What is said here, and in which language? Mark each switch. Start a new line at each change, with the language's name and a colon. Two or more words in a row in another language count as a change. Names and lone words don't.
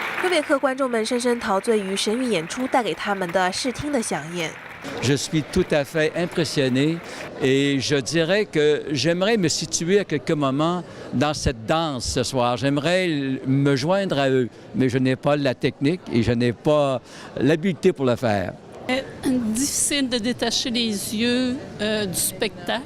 Chinese: 贝克观众们深深陶醉于神韵演出带给他们的视听的飨宴。
French: Je suis tout à fait impressionné et je dirais que j'aimerais me situer à quelques moments dans cette danse ce soir. J'aimerais me joindre à eux, mais je n'ai pas la technique et je n'ai pas l'habileté pour le faire. Difficile de détacher les yeux du spectacle.